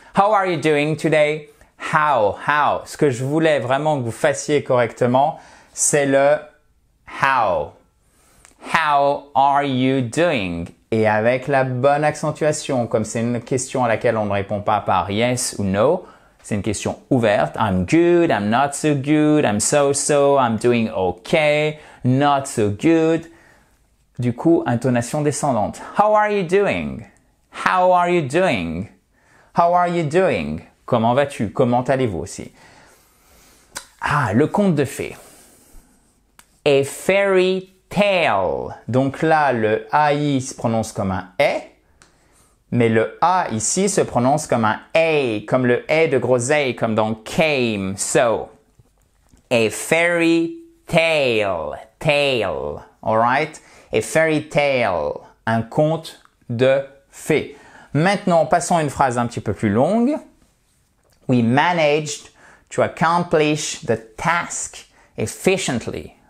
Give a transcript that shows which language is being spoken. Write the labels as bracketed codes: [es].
[en] How are you doing today? How. [fr] Ce que je voulais vraiment que vous fassiez correctement, c'est le how. [en] How are you doing? [fr] Et avec la bonne accentuation, comme c'est une question à laquelle on ne répond pas par yes ou no, c'est une question ouverte. [en] I'm good, I'm not so good, I'm so-so, I'm doing okay, not so good. [fr] Du coup, intonation descendante. [en] How are you doing? How are you doing? How are you doing? [fr] Comment vas-tu? Comment allez-vous aussi? Ah, le conte de fées. [en] A fairy tale. [fr] Donc là, le AI se prononce comme un E, mais le A ici se prononce comme un A, comme le E de gros A, comme dans came. [en] So, a fairy tale. Tale. Alright? A fairy tale. [fr] Un conte de fées. Maintenant, passons à une phrase un petit peu plus longue. [en] We managed to accomplish the task efficiently.